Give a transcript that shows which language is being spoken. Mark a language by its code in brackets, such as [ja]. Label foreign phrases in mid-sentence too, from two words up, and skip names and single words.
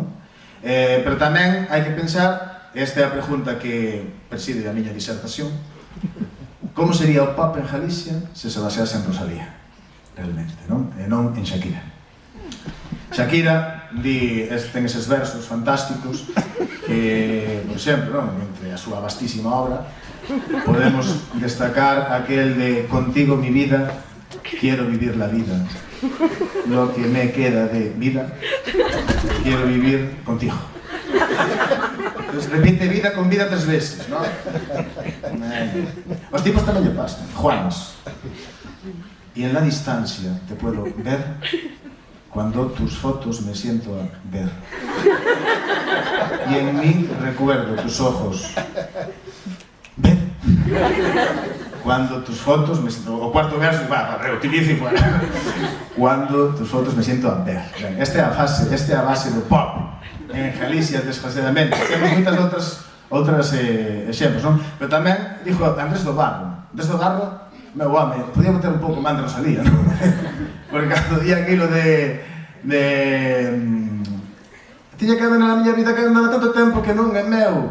[gl] Pero tamén hai que pensar, esta é a pregunta que preside a miña disertación, como sería o pop en Galicia se se basease en Rosalía, realmente, non? E non en Shakira. Shakira ten eses versos fantásticos que, por exemplo, entre a súa vastísima obra, podemos destacar aquel de [es] Contigo mi vida, quiero vivir la vida, lo que me queda de vida, quiero vivir contigo. Entonces, repite vida con vida 3 veces, ¿no? [gl] Os tipos tamén lle pasan, Juanes. [es] Y en la distancia te puedo ver cuando tus fotos me siento a ver. Y en mí recuerdo tus ojos. Ver. Cuando tus fotos me siento... [gl] O cuarto verso, reutilizo [es] y fuera. Cuando tus fotos me siento a ver. [gl] Esta é a base do pop en Galicia, desgraciadamente. Temos moitas outras exemplos, non? Pero tamén, dixo Andrés do Barro. Andrés do Barro, meu home, podía botar un pouco máis de Rosalía, non? Porque cando día aquilo de... Tiña que haber na miña vida que andaba tanto tempo que non é meu.